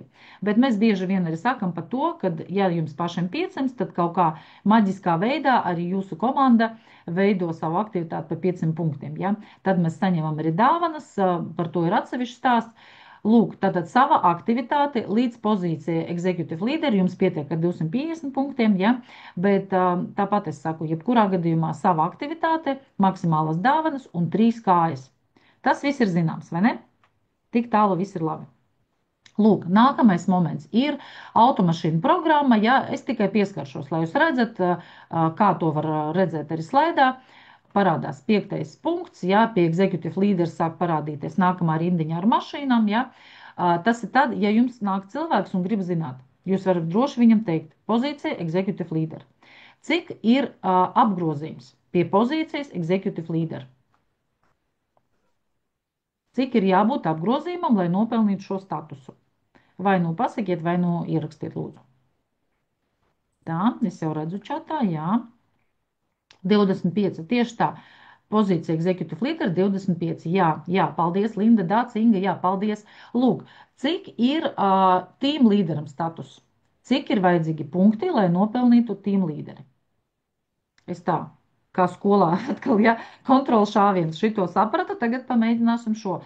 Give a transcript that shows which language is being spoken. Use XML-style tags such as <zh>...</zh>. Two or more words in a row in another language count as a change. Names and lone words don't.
<lv>Bet mēs bieži vien arī sakam par to, ka, ja jums pašiem 500, tad kaut kā maģiskā veidā arī jūsu komanda veido savu aktivitāti par 500 punktiem. Ja? Tad mēs saņemam arī dāvanas, par to ir atsevišķs stāsts. Lūk, tātad sava aktivitāte līdz pozīcijai</lv> <en>executive leader</en> <lv>jums pietiek ar 250 punktiem, ja? Bet tāpat es saku, jebkurā gadījumā sava aktivitāte, maksimālas dāvanas un 3 kājas. Tas viss ir zināms, vai ne? Tik tālu viss ir labi. Lūk, nākamais moments ir automašīna programma. Ja, es tikai pieskaršos, lai jūs redzat, kā to var redzēt arī slaidā. Parādās 5. punkts, ja, pie</lv> <en>executive leaders</en> <lv>sāk parādīties nākamā rindiņa ar mašīnām. Ja. Tas ir tad, ja jums nāk cilvēks un grib zināt, jūs varat droši viņam teikt, pozīcija</lv> <en>executive leader.</en> <lv>Cik ir apgrozījums pie pozīcijas</lv> <en>executive leader?</en> <lv>Cik ir jābūt apgrozījumam, lai nopelnītu šo statusu? Vai nu pasakiet, vai nu ierakstiet, lūdzu. Tā, es jau redzu čatā, jā. 25, tieši tā. Pozīcija</lv> <en>executive leader</en> <lv>25. Jā, jā, paldies, Linda, Dāca, Inga, jā, paldies. Lūk, cik ir team līderam status? Cik ir vajadzīgi punkti, lai nopelnītu team līderi? Es tā, kā skolā, atkal, ja, kontrola šāviens šito saprata, tagad pamēģināsim šo.</lv>